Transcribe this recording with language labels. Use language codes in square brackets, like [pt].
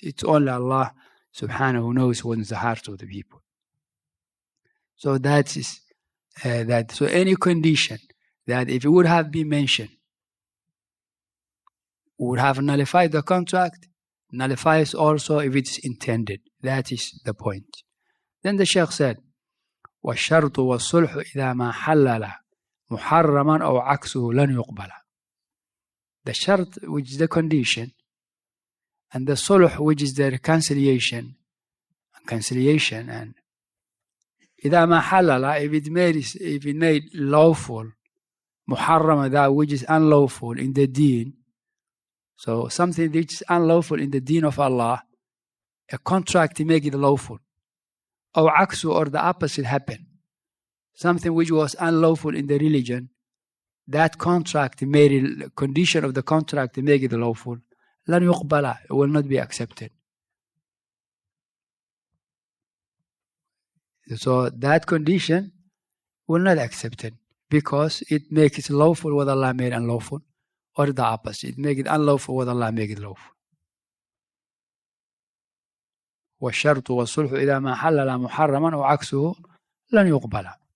[en] It's only Allah Subhanahu who knows what's the heart of the people. So that is that. So any condition that if it would have been mentioned would have nullified the contract, nullifies also if it's intended. That is the point. Then the Shaykh said, [ar] وَالشَّرْطُ وَالصُّلْحُ إِذَا مَا حَلَّلَ مُحَرَّمًا أَوْ عَكْسُهُ لَنْ يُقْبَلَ. [en] The shart, which is the condition, and the sulh, which is the reconciliation, and [ar] إِذَا مَا حَلَّلَ, [en] if it made lawful, muharrama, that which is unlawful in the deen. So something which is unlawful in the deen of Allah, a contract to make it lawful. Or aksu, or the opposite happened. Something which was unlawful in the religion, that contract made it, condition of the contract to make it lawful. [ar] لن يقبل, [en] it will not be accepted. So that condition will not accept it because it makes it lawful what Allah made unlawful, or the opposite, it makes it unlawful what Allah made it lawful. [ar] والشرط والصلح إذا ما حلل محرما وعكسه لن يقبل.